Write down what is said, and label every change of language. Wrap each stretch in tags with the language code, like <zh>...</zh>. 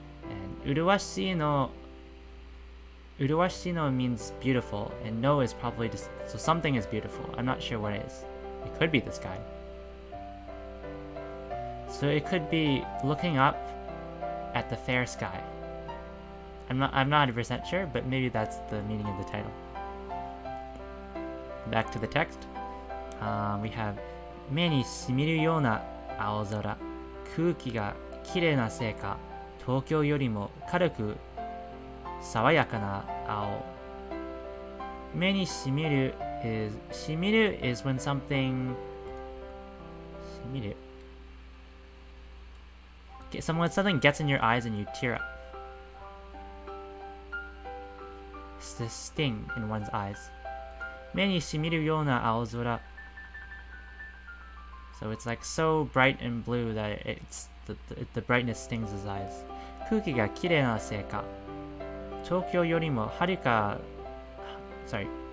<en>And Uruwashi no means beautiful, and no is probably just, so something is beautiful. I'm not sure what it is. It could be the sky. So it could be looking up at the fair sky. I'm not 100% sure, but maybe that's the meaning of the title. Back to the text. We have</en> <ja>目にしみるような青空。空気がきれいなせいか、東京よりも軽く爽やかな青。</ja> <en>目にしみる is しみる is when something しみる when something gets in your eyes and you tear up. It's the sting in one's eyes.</en> <ja>目にしみるような青空</ja> <en>So it's like so bright and blue that the brightness stings his eyes</en> <ja>空気がきれいなせいか東京よりもはるか</ja> <en>Sorry</en>